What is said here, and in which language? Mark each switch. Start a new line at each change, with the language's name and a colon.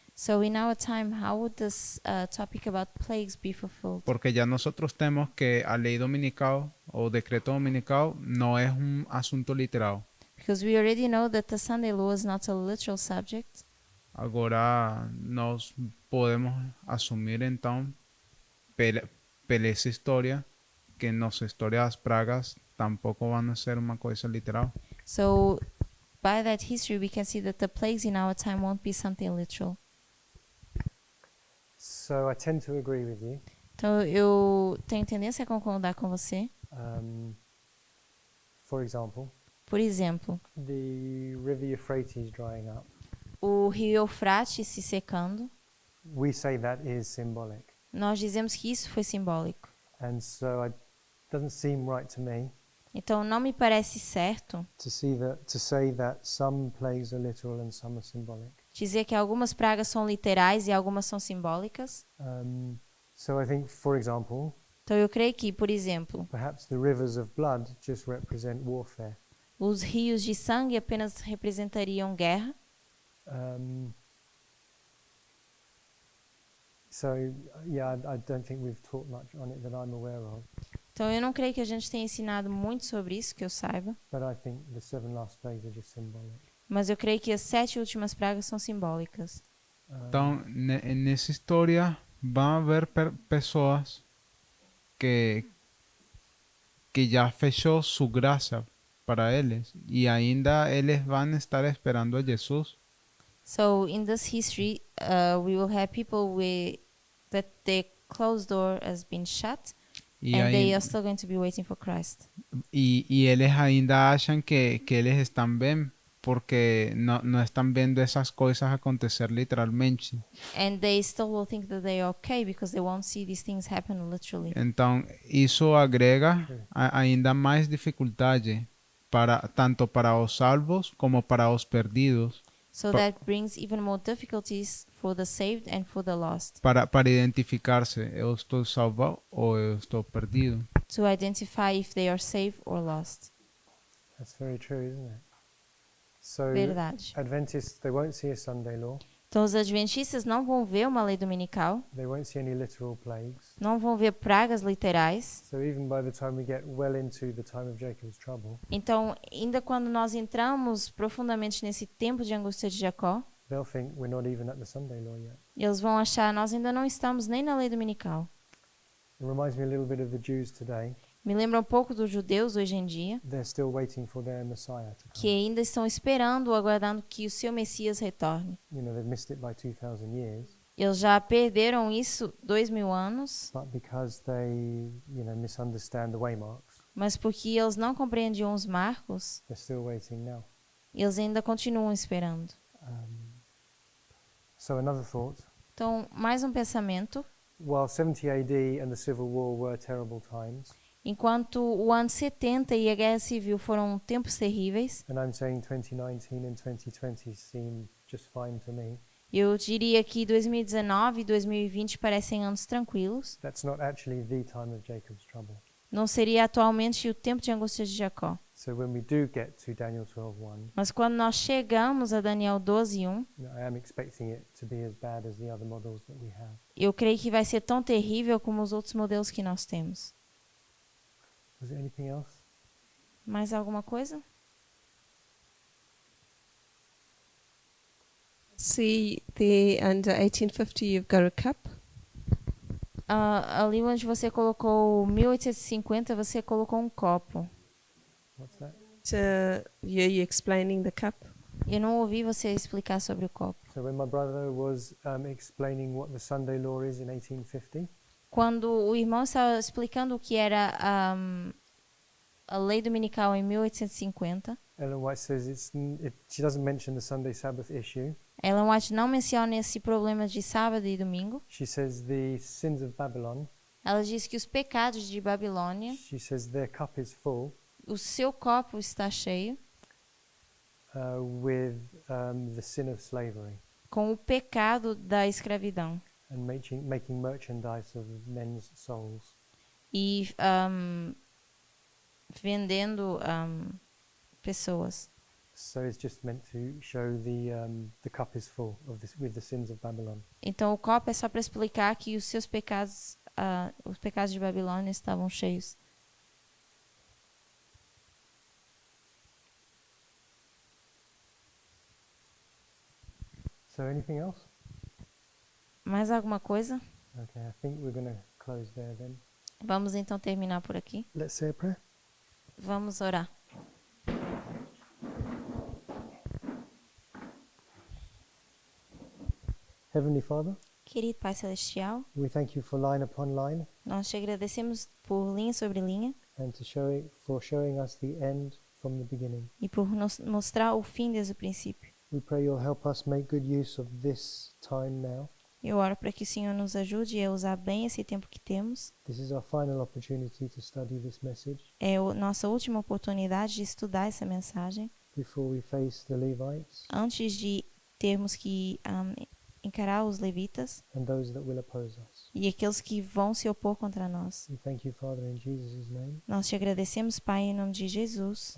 English: So in our time, how would this topic about plagues be fulfilled?
Spanish: Porque ya nosotros tenemos que
Portuguese: a lei dominical
Spanish: o decreto dominical no es un asunto literal.
English: Because we already know that the Sunday law is not a literal subject.
Portuguese: Agora nós podemos assumir então pela essa história que nossa história das pragas
Spanish: tampoco van a ser
Portuguese: uma coisa literal.
English: So by that history, we can see that the plagues in our time won't be something literal. So I tend to agree with you.
Portuguese: Então eu tenho tendência a concordar com você.
English: For example,
Portuguese: Por exemplo,
English: the river Euphrates drying up.
Portuguese: o rio Eufrates se secando.
English: We say that is symbolic.
Portuguese: Nós dizemos que isso foi simbólico.
English: And so it doesn't seem right to me
Portuguese: Então não me parece certo
English: to say that some plagues are literal and some are symbolic.
Portuguese: dizer que algumas pragas são literais e algumas são simbólicas.
English: So I think, for example,
Portuguese: Então eu creio que, por exemplo,
English: perhaps the rivers of blood just represent warfare.
Portuguese: os rios de sangue apenas representariam guerra.
English: So yeah, I don't think we've taught much on it that I'm aware of.
Portuguese: Então eu não creio que a gente tenha ensinado muito sobre isso, que eu saiba.
English: But I think the 7 last plagues are just symbolic.
Portuguese: Mas eu creio que as 7 últimas pragas são simbólicas. Então, nessa história vão haver pessoas que já fechou sua graça para eles e ainda eles vão estar esperando a Jesus.
English: So in this history, we will have people that their closed door has been shut,
Portuguese: E,
English: and they
Portuguese: aí,
English: are still going to be waiting for Christ.
Portuguese: e eles ainda acham que eles estão bem porque não estão vendo essas coisas acontecer literalmente.
English: And they still will think that they are okay because they won't see these things happen literally.
Portuguese: Então, isso agrega ainda mais dificuldade tanto para os salvos como para os perdidos,
English: So that brings even more difficulties for the saved and for the lost
Portuguese: para identificar-se, eu estou salvo ou eu estou perdido.
English: to identify if they are saved or lost. That's very true, isn't it? So
Portuguese: Verdade.
English: Adventists, they won't see a Sunday law.
Portuguese: Então os adventistas não vão ver uma lei dominical,
English: They won't see any literal plagues.
Portuguese: não vão ver pragas literais.
English: So even by the time we get well into the time of Jacob's trouble,
Portuguese: Então, ainda quando nós entramos profundamente nesse tempo de angústia de Jacó,
English: they'll think we're not even at the Sunday law yet.
Portuguese: eles vão achar nós ainda não estamos nem na lei dominical.
English: It reminds me a little bit of the Jews today.
Portuguese: Me lembra um pouco dos judeus hoje em dia,
English: They're still waiting for their Messiah to
Portuguese: que
English: come.
Portuguese: ainda estão esperando, aguardando que o seu Messias retorne.
English: You know, they've missed it by 2,000 years,
Portuguese: Eles já perderam isso 2000 anos,
English: but because they, misunderstand the waymarks,
Portuguese: mas porque eles não compreendiam os marcos,
English: they're still waiting now.
Portuguese: eles ainda continuam esperando.
English: So another thought,
Portuguese: Então, mais um pensamento.
English: while 70 AD and the Civil War were terrible times,
Portuguese: Enquanto o ano 70 e a Guerra Civil foram tempos terríveis,
English: and I'm saying 2019 and 2020 seem just fine to me,
Portuguese: eu diria que 2019 e 2020 parecem anos tranquilos.
English: that's not actually the time of Jacob's trouble.
Portuguese: Não seria atualmente o tempo de angústia de Jacó.
English: So when we do get to Daniel 12:1,
Portuguese: Mas quando nós chegamos a Daniel 12:1,
English: I am expecting it to be as bad as the other models that we have.
Portuguese: eu creio que vai ser tão terrível como os outros modelos que nós temos.
English: Was there anything else?
Portuguese: Mais alguma coisa?
English: See the under 1850 you've got a cup.
Portuguese: Ali onde você colocou 1850, você colocou um copo.
English: What's that? You explaining the cup.
Portuguese: Eu não ouvi você explicar sobre o copo.
English: So when my brother was explaining what the Sunday law is in 1850,
Portuguese: Quando o irmão estava explicando o que era a lei dominical em 1850,
English: Ellen White says she doesn't mention the Sunday Sabbath issue.
Portuguese: Ellen White não menciona esse problema de sábado e domingo.
English: She says the sins of Babylon,
Portuguese: Ela diz que os pecados de Babilônia,
English: she says their cup is full
Portuguese: o seu copo está cheio
English: with the sin of slavery
Portuguese: com o pecado da escravidão
English: and making merchandise of men's souls.
Portuguese: e vendendo pessoas.
English: So it's just meant to show the cup is full with the sins of Babylon.
Portuguese: Então o copo é só para explicar que os seus pecados, os pecados de Babilônia estavam cheios.
English: So anything else?
Portuguese: Mais alguma coisa?
English: Okay, I think we're going to close there then.
Portuguese: Vamos então terminar por aqui.
English: Let's say a prayer.
Portuguese: Vamos orar.
English: Heavenly Father,
Portuguese: Querido Pai Celestial,
English: we thank you for line upon line
Portuguese: nós te agradecemos por linha sobre linha
English: and for showing us the end from the beginning.
Portuguese: e por nos mostrar o fim desde o princípio.
English: We pray you'll help us make good use of this time now.
Portuguese: Eu oro para que o Senhor nos ajude a usar bem esse tempo que temos.
English: This is our final opportunity to study this message
Portuguese: É a nossa última oportunidade de estudar essa mensagem
English: before we face the Levites
Portuguese: antes de termos que encarar os levitas
English: and those that will oppose us.
Portuguese: e aqueles que vão se opor contra nós.
English: We thank you, Father, in Jesus' name.
Portuguese: Nós te agradecemos, Pai, em nome de Jesus.